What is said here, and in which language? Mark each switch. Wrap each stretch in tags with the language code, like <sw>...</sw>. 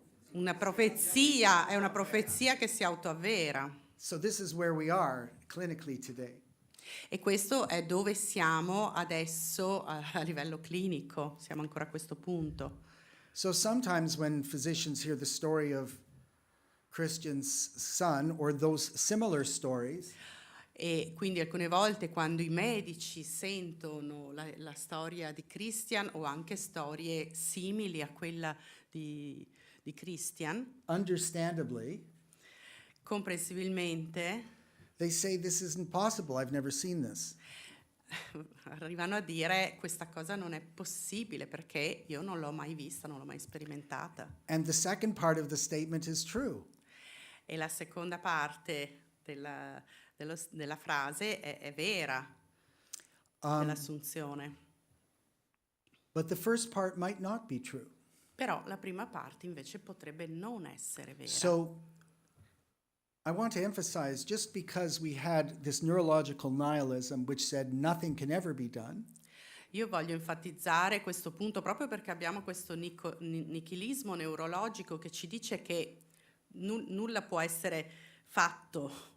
<it>Una profezia, è una profezia che si autoavvera.</it> <en>So this is where we are clinically today.</en> <it>E questo è dove siamo adesso a livello clinico, siamo ancora a questo punto.</it> <en>So sometimes when physicians hear the story of Christian's son or those similar stories,</en> <it>E quindi alcune volte quando i medici sentono la storia di Christian o anche storie simili a quella di Christian,</it> <en>understandably,</en> <it>comprensibilmente</it> <en>they say this isn't possible. I've never seen this.</en> <it>arrivano a dire questa cosa non è possibile perché io non l'ho mai vista, non l'ho mai sperimentata.</it> <en>And the second part of the statement is true.</en> <it>E la seconda parte della frase è vera, dell'assunzione.</it> <en>But the first part might not be true.</en> <it>Però la prima parte invece potrebbe non essere vera.</it> <en>So I want to emphasize, just because we had this neurological nihilism which said nothing can ever be done,</en> <it>Io voglio enfatizzare questo punto proprio perché abbiamo questo nichilismo neurologico che ci dice che nulla può essere fatto,</it>